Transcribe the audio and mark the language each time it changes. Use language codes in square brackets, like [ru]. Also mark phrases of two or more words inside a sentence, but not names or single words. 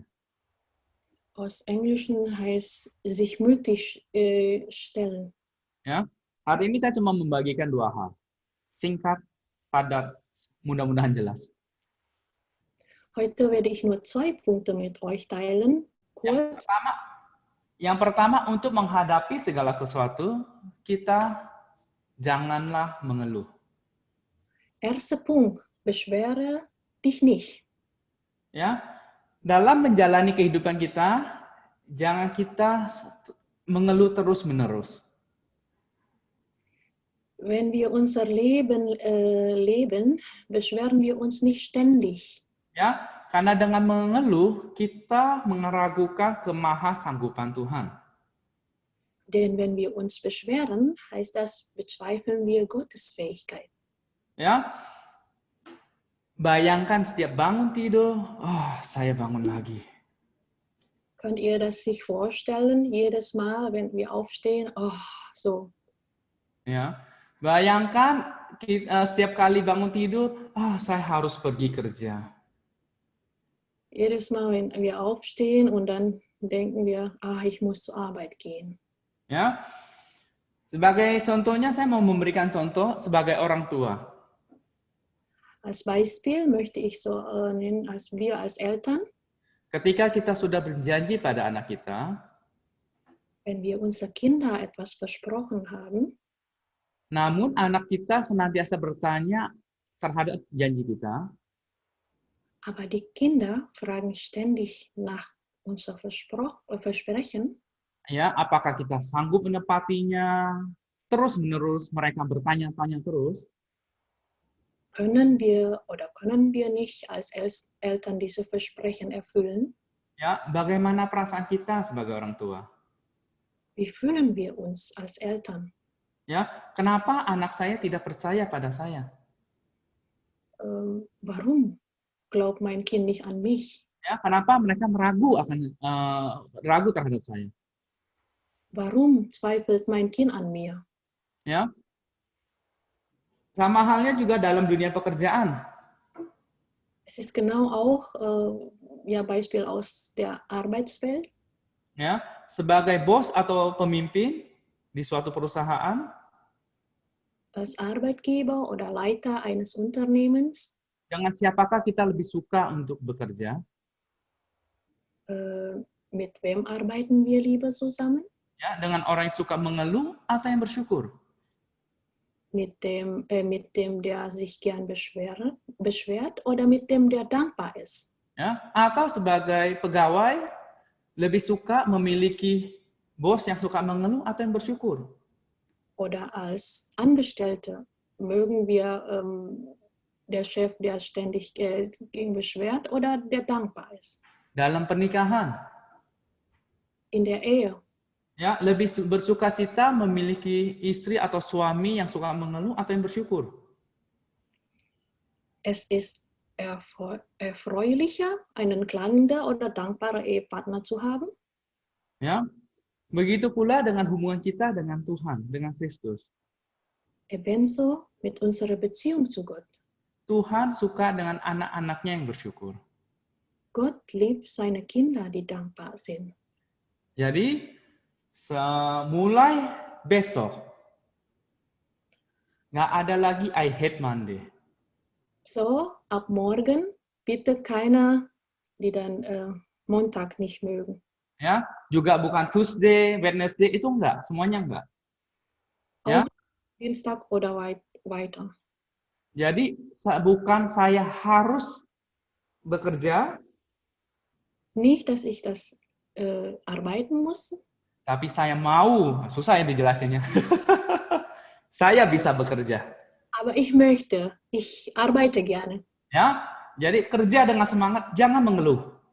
[de] Aus Englischen heißt sich mutig stellen. [id] Ya, hari ini saya cuma membagikan 2 hal. Singkat, padat, mudah-mudahan jelas. [de] Heute werde ich nur 2 Punkte mit euch teilen. Kurz. [id] Yang pertama untuk menghadapi segala sesuatu, kita janganlah mengeluh. [de] Erster Punkt, beschwere dich nicht. [id] Ya, dalam menjalani kehidupan kita, jangan kita mengeluh terus-menerus. [de] Wenn wir unser Leben leben, beschweren wir uns nicht ständig. [id] Ya, karena dengan mengeluh kita meragukan kemahasanggupan Tuhan. [de] Denn wenn wir uns beschweren, heißt das, bezweifeln wir Gottes Fähigkeit. [id] Ya, bayangkan setiap bangun tidur, oh saya bangun lagi. [de] Könnt ihr das sich vorstellen? Jedes Mal, wenn wir aufstehen, oh, so. [id] Ya, bayangkan setiap kali bangun tidur, oh saya harus pergi kerja. [de] Jedes Mal, wenn wir aufstehen und dann denken wir, ich muss zur Arbeit gehen. [id] Ya, sebagai contohnya saya mau memberikan contoh sebagai orang tua. [de] Als Beispiel möchte ich so nennen, als wir als Eltern, [id] Ketika kita sudah berjanji pada anak kita, [de] wenn wir unser Kinder etwas versprochen haben, [id] namun anak kita senantiasa bertanya terhadap janji kita, [de] aber die Kinder fragen ständig nach unser Versprechen, [id] ya, apakah kita sanggup menepatinya? Terus-menerus mereka bertanya-tanya terus. [de] können wir nicht als Eltern diese Versprechen erfüllen? [id] Ya, bagaimana perasaan kita sebagai orang tua? [de] Wie fühlen wir uns als Eltern? [id] Ya, kenapa anak saya tidak percaya pada saya? [de] Warum glaubt mein Kind nicht an mich? [id] Ya, kenapa mereka ragu terhadap saya? [de] Warum zweifelt mein Kind an mir? [id] Ya, sama halnya juga dalam dunia pekerjaan. [de] Es ist genau auch Beispiel aus der Arbeitswelt. [id] Ya, sebagai bos atau pemimpin di suatu perusahaan, [de] Als Arbeitgeber oder Leiter eines Unternehmens, [id] dengan siapakah kita lebih suka untuk bekerja? [de] mit wem arbeiten wir lieber zusammen? [id] Ya, dengan orang yang suka mengeluh atau yang bersyukur? [de] Mit dem, der sich gern beschwert oder mit dem, der dankbar ist? [id] Ya, atau sebagai pegawai lebih suka memiliki bos yang suka mengeluh atau yang bersyukur? [de] Oder als Angestellte mögen wir der Chef, der ständig gegen beschwert oder der dankbar ist? [id] Dalam pernikahan, [de] In der Ehe. [id] ya, lebih bersuka cita memiliki istri atau suami yang suka mengeluh atau yang bersyukur? [de] Es ist erfreulicher, einen klagenden oder dankbaren Ehepartner zu haben. [id] Ya, begitu pula dengan hubungan kita dengan Tuhan, dengan Kristus. [de] Ebenso mit unserer Beziehung zu Gott. [id] Tuhan suka dengan anak-anaknya yang bersyukur. [de] Gott liebt seine Kinder, die dankbar sind. [id] Jadi, mulai besok, nggak ada lagi [en] I hate Monday. [de] So, ab morgen bitte keiner, die dann Montag nicht mögen. [id] Ya, juga bukan [en] Tuesday, Wednesday, [id] itu enggak, semuanya enggak. Ya. [de] Auch Dienstag oder weiter. [id] Jadi, bukan saya harus bekerja, [de] Nicht, dass ich das arbeiten muss, [id] tapi saya mau, susah ya dijelasinnya. Saya bisa bekerja. [de] aber ich arbeite gerne. [id] Ya, jadi kerja dengan semangat, jangan mengeluh.